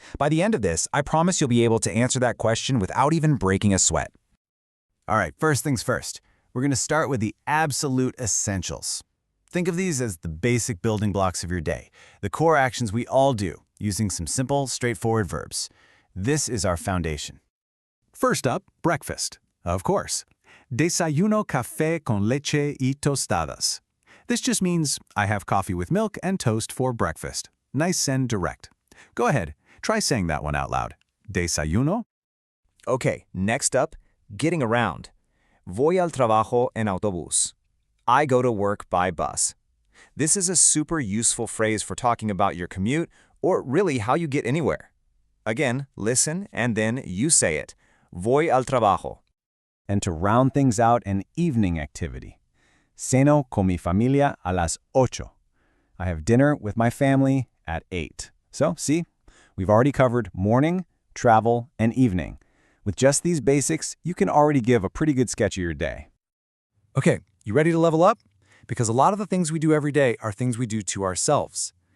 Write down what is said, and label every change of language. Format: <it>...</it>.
<en>By the end of this, I promise you'll be able to answer that question without even breaking a sweat. All right, first things first. We're going to start with the absolute essentials. Think of these as the basic building blocks of your day, the core actions we all do, using some simple, straightforward verbs. This is our foundation. First up, breakfast. Of course.</en> <es>Desayuno café con leche y tostadas.</es> <en>This just means I have coffee with milk and toast for breakfast. Nice and direct. Go ahead, try saying that one out loud.</en> <es>Desayuno.</es> <en>Okay, next up, getting around.</en> <es>Voy al trabajo en autobús.</es> <en>I go to work by bus. This is a super useful phrase for talking about your commute or really how you get anywhere. Again, listen and then you say it.</en> <es>Voy al trabajo.</es> <en>And to round things out, an evening activity.</en> <es>Ceno con mi familia a las 8.</es> <en>I have dinner with my family at 8. So, see, we've already covered morning, travel, and evening. With just these basics, you can already give a pretty good sketch of your day. Okay, you ready to level up? Because a lot of the things we do every day are things we do to ourselves.</en>